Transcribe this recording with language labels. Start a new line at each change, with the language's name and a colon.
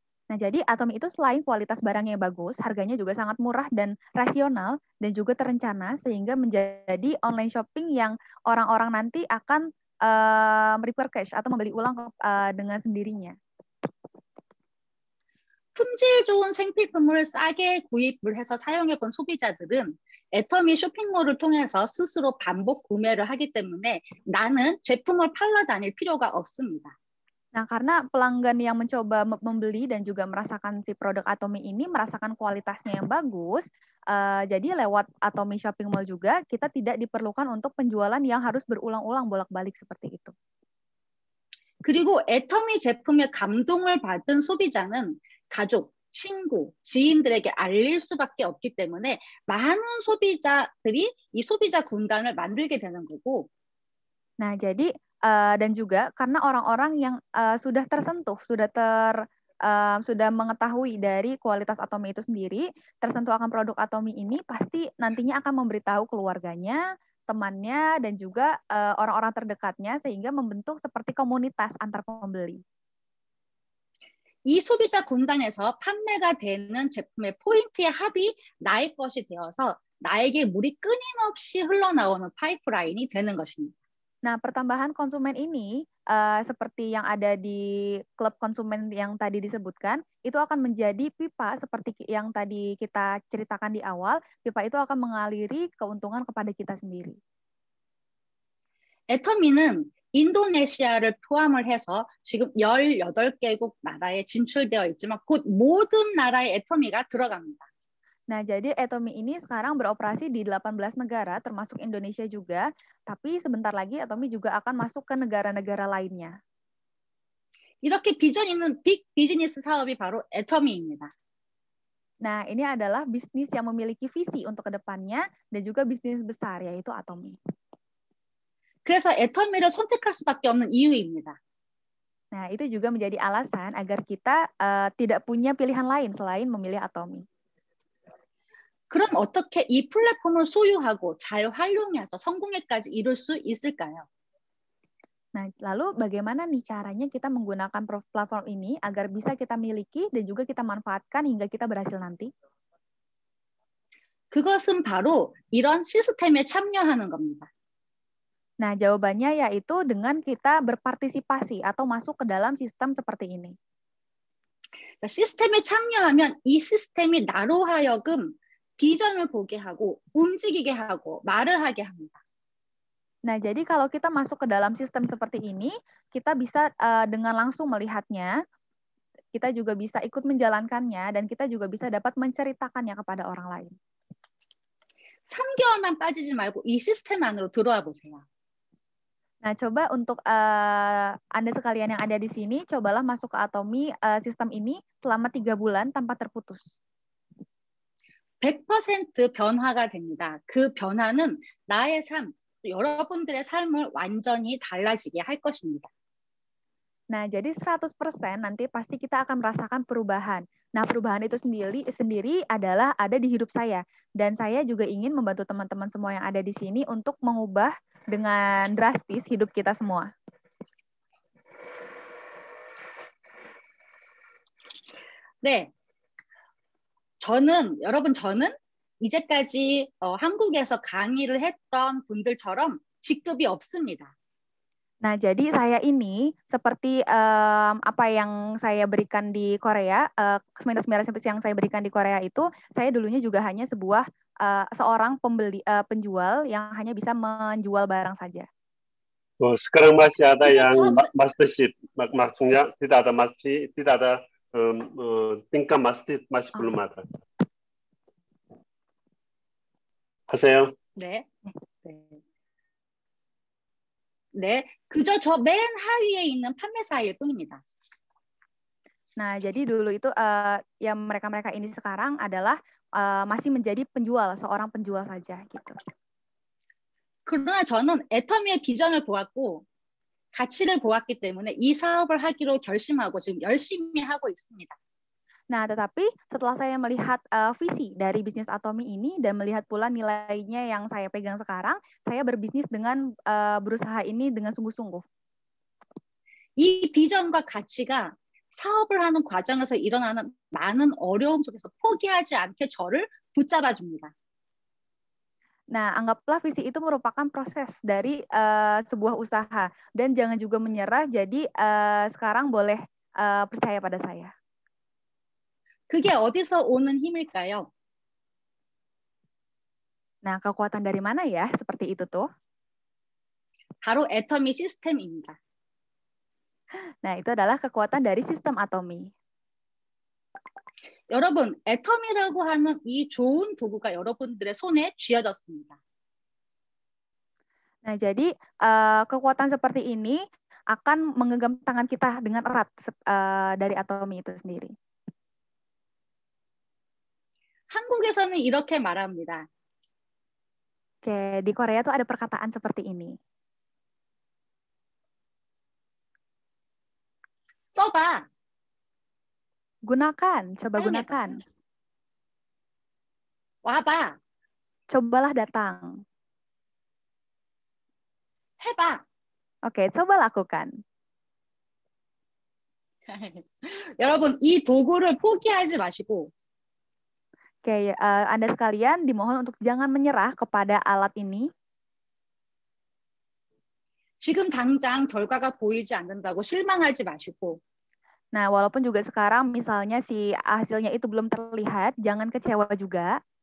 Indonesian: Nah, jadi Atomy itu selain kualitas barangnya bagus, harganya juga sangat murah dan rasional dan juga terencana sehingga menjadi online shopping yang orang-orang nanti akan
English: repurchase
Indonesian: atau membeli ulang dengan sendirinya.
Korean: 품질 좋은 생필품을 싸게 구입을 해서 사용해본 소비자들은 애터미 쇼핑몰을 통해서 스스로 반복 구매를 하기 때문에 나는 제품을 팔러 다닐 필요가 없습니다.
Indonesian: Nah, karena pelanggan yang mencoba membeli dan juga merasakan si produk Atomy ini, merasakan kualitasnya yang bagus, jadi lewat Atomy Shopping Mall juga, kita tidak diperlukan untuk penjualan yang harus berulang-ulang bolak-balik seperti itu.
Korean: 그리고 애터미 제품에 감동을 받은 소비자는 가족, 친구, 지인들에게 알릴 수밖에 없기 때문에 많은 소비자들이 이 소비자 군단을 만들게 되는 거고.
Indonesian: Nah, jadi dan juga karena orang-orang yang sudah tersentuh, sudah mengetahui dari kualitas Atomy itu sendiri, tersentuh akan produk Atomy ini, pasti nantinya akan memberitahu keluarganya, temannya, dan juga orang-orang terdekatnya, sehingga membentuk seperti komunitas antar pembeli.
Korean: 이 소비자 군단에서 판매가 되는 제품의 포인트의 합이 나의 것이 되어서 나에게 물이 끊임없이 흘러나오는 파이프라인이 되는 것입니다.
Indonesian: Nah, pertambahan konsumen ini, seperti yang ada di klub konsumen yang tadi disebutkan, itu akan menjadi pipa seperti yang tadi kita ceritakan di awal, pipa itu akan mengaliri keuntungan kepada kita sendiri.
Korean: 애터미는 인도네시아를 포함을 해서 지금 18개국 나라에 진출되어 있지만 곧 모든 나라에 애터미가 들어갑니다.
Indonesian: Nah, jadi Atomy ini sekarang beroperasi di 18 negara, termasuk Indonesia juga, tapi sebentar lagi Atomy juga akan masuk ke negara-negara lainnya.
Korean: 이렇게 비전 있는 빅 비즈니스 사업이 바로 애터미입니다.
Indonesian: Nah, ini adalah bisnis yang memiliki visi untuk kedepannya dan juga bisnis besar, yaitu Atomy.
Korean: 그래서 애터미를 선택할 수밖에 없는 이유입니다.
Indonesian: Nah, itu juga menjadi alasan agar kita tidak punya pilihan lain selain memilih Atomy.
Korean: 그럼 어떻게 이 플랫폼을 소유하고 잘 활용해서 성공에까지 이룰 수 있을까요?
Indonesian: Nah, lalu bagaimana nih caranya kita menggunakan platform ini agar bisa kita miliki dan juga kita manfaatkan hingga kita berhasil nanti?
Korean: 그것은 바로 이런 시스템에 참여하는 겁니다.
Indonesian: Nah, jawabannya yaitu dengan kita berpartisipasi atau masuk ke dalam sistem seperti ini.
Korean: 시스템에 참여하면 이 시스템이 나로 하여금 비전을 보게 하고 움직이게 하고 말을 하게 합니다.
Indonesian: Nah, jadi kalau kita masuk ke dalam sistem seperti ini, kita bisa dengan langsung melihatnya, kita juga bisa ikut menjalankannya, dan kita juga bisa dapat menceritakannya kepada orang lain.
Korean: 3개월만 빠지지 말고 이 시스템 안으로 들어와 보세요.
Indonesian: Nah, coba untuk Anda sekalian yang ada di sini, cobalah masuk ke Atomy sistem ini selama 3 bulan tanpa terputus.
Korean: 100% 변화가 됩니다. 그 변화는 나의 삶, 여러분들의 삶을 완전히 달라지게 할 것입니다.
Indonesian: Nah, jadi 100% nanti pasti kita akan merasakan perubahan. Nah, perubahan itu sendiri adalah ada di hidup saya. Dan saya juga ingin membantu teman-teman semua yang ada di sini untuk mengubah dengan drastis hidup kita semua.
Korean: 네, 여러분 저는 이제까지 한국에서 강의를 했던 분들처럼 직급이 없습니다.
Indonesian: Nah, jadi saya ini seperti apa yang saya berikan di Korea, seminar-seminar yang saya berikan di Korea itu, saya dulunya juga hanya seorang penjual yang hanya bisa menjual barang saja. Sekarang masih ada yang mastership, maksudnya tidak ada tingkat master, masih belum ada.
Korean: 하세요. 네. 네, 그저 저 맨 하위에 있는 판매사일 뿐입니다.
Indonesian: Nah, jadi dulu itu yang mereka-mereka ini sekarang adalah masih menjadi seorang penjual saja gitu.
Korean: 그러나 저는 애터미의 비전을 보았고 가치를 보았기 때문에 이 사업을 하기로 결심하고 지금 열심히 하고 있습니다.
Indonesian: Nah, tetapi setelah saya melihat visi dari bisnis Atomy ini dan melihat pula nilainya yang saya pegang sekarang, saya berbisnis dengan berusaha ini dengan sungguh-sungguh.
Korean: 이 비전과 가치가 사업을 하는 과정에서 일어나는 많은 어려움 속에서 포기하지 않게 저를 붙잡아 줍니다.
Indonesian: Nah, anggaplah visi itu merupakan proses dari sebuah usaha dan jangan juga menyerah. Jadi sekarang boleh percaya pada saya.
Korean: 그게 어디서 오는 힘일까요?
Indonesian: Nah, kekuatan dari mana ya? Seperti itu tuh.
Korean: 바로 애터미 시스템입니다.
Indonesian: Nah, itu adalah kekuatan dari sistem Atomy.
Korean: 여러분, 애터미라고 하는 이 좋은 도구가 여러분들의 손에 쥐어졌습니다.
Indonesian: Nah, jadi kekuatan seperti ini akan menggenggam tangan kita dengan erat dari Atomy itu sendiri.
Korean: 한국에서는 이렇게 말합니다.
Indonesian: Oke, di Korea tuh ada perkataan seperti ini.
Korean: 써봐.
Indonesian: Gunakan, coba
Korean: 사용해봐.
Indonesian: gunakan.
Korean: 와봐.
Indonesian: Cobalah datang.
Korean: 해봐.
Indonesian: Oke, coba lakukan.
Korean: 여러분, 이 도구를 포기하지 마시고
Indonesian: Oke, Anda sekalian dimohon untuk jangan menyerah kepada alat ini.
Korean: 지금 당장 결과가 보이지 않는다고 실망하지 마시고
Indonesian: Nah, walaupun juga sekarang misalnya si hasilnya itu belum terlihat, jangan kecewa juga.